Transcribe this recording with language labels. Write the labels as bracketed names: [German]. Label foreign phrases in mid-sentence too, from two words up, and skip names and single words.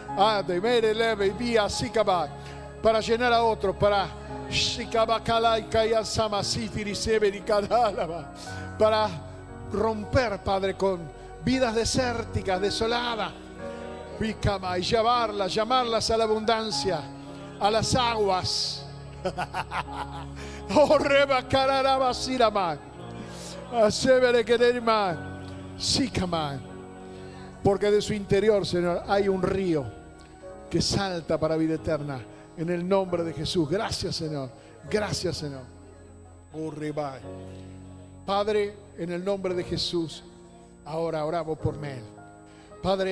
[Spanish] para llenar a otros, para romper, Padre, con vidas desérticas, desoladas, y llamarlas a la abundancia, a las aguas. Oh, reba cararaba sirama, asevere quererma, sikama. Porque de su interior, Señor, hay un río que salta para vida eterna. En el nombre de Jesús. Gracias, Señor. Gracias, Señor. Oh, reba. Padre, en el nombre de Jesús, ahora oramos por Mel.